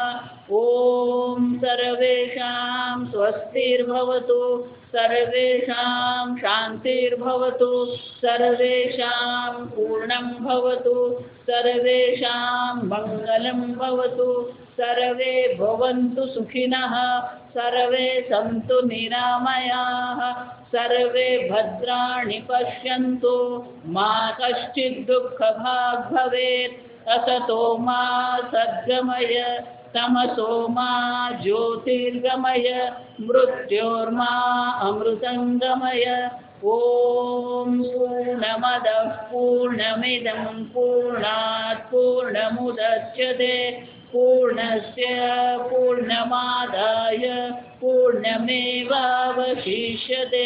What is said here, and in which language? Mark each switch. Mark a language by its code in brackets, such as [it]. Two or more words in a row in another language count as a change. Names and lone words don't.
[sa] ઓમ સર્વેષાં સ્વસ્તિર્ભવતુ, સર્વેષાં શાંતિર્ભવતુ, સર્વેષાં પૂર્ણં ભવતુ, સર્વેષાં મંગલં ભવતુ, સર્વે ભવन्तુ સુખિનઃ, સર્વે સन्तુ નિરામયાઃ, સર્વે ભદ્રાણિ પશ્યन्तુ, મા કશ્ચિદ દુઃખભાગ્ ભવેत्. असतो मा सद्गमय, तमसो मा ज्योतिर्गमय, मृत्योर्मा अमृतंगमय. ओम पूर्णमदः पूर्णमिदं पूर्णात् पूर्णमुदच्यते पूर्णस्य पूर्णमादाय पूर्णमेवावशिष्यते.